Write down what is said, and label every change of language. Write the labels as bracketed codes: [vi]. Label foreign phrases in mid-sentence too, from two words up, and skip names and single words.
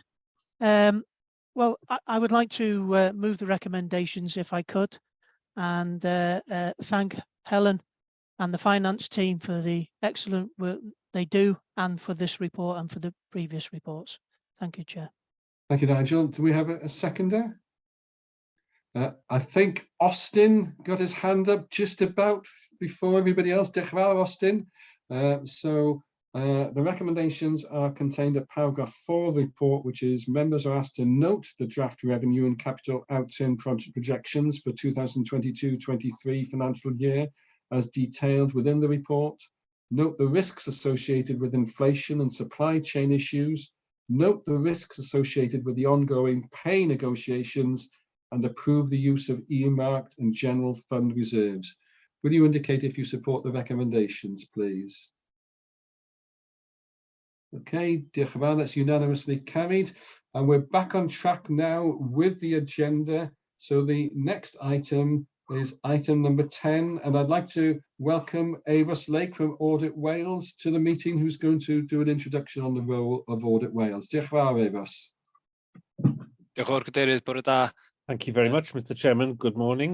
[en] Well, I would like to move the recommendations if I could, and thank Helen and the finance team for the excellent work they do, and for this report and for the previous reports. Thank you, Chair. Thank you, Nigel. Do we have a seconder? I think Austin got his hand up just about before everybody else. [cy] Diolch yn fawr, Austin. [en] The recommendations are contained at paragraph 4 of the report, which is members are asked to note the draft revenue and capital outturn project projections for 2022-23 financial year as detailed within the report. Note the risks associated with inflation and supply chain issues. Note the risks associated with the ongoing pay negotiations and approve the use of earmarked and general fund reserves. Will you indicate if you support the recommendations, please? [cy] Okay, diolch yn fawr, [en] that's unanimously carried. And we're back on track now with the agenda. So the next item is item number 10. And I'd like to welcome Euros Lake from Audit Wales to the meeting, who's going to do an introduction on the role of Audit Wales. [cy] Diolch yn fawr, Euros. Diolch yn fawr, Cadeirydd, bore da. [en] Thank you very much, Mr. Chairman. Good morning.